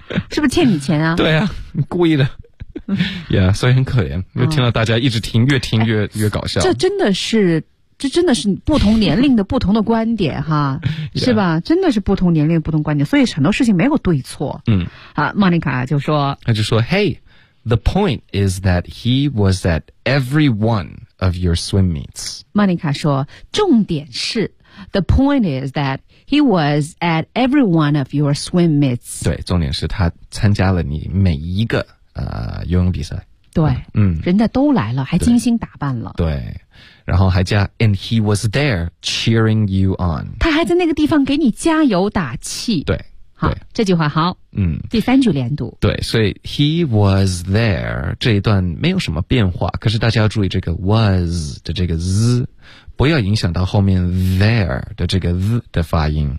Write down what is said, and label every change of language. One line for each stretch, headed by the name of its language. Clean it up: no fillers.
Chinese: 是不是欠你钱啊？对啊，故意的。Yeah, 所以很可怜。就听到大家一直听，越听越搞笑。这真的是不同年龄的不同的观点哈、 yeah. 是吧，真的是不同年龄的不同观点，所以很多事情没有对错。嗯啊，莫妮卡就说。
English: 他就说 ,Hey, the point is that he was at every one of your swim meets.
Chinese: 莫妮卡说重点是
English: ,the point is that he was at every one of your swim meets.
Chinese: 对，重点是他参加了你每一个游泳比赛。对，嗯，人家都来了还精心打扮了。对。然后还加
English: and he was there cheering you on，
Chinese: 他还在那个地方给你加油打气。对，好，这句话好。第三句连读。对，所以 he was there 这一段没有什么变化，可是大家要注意这个 was 的这个 z， 不要影响到后面 there 的这个 z 的发音。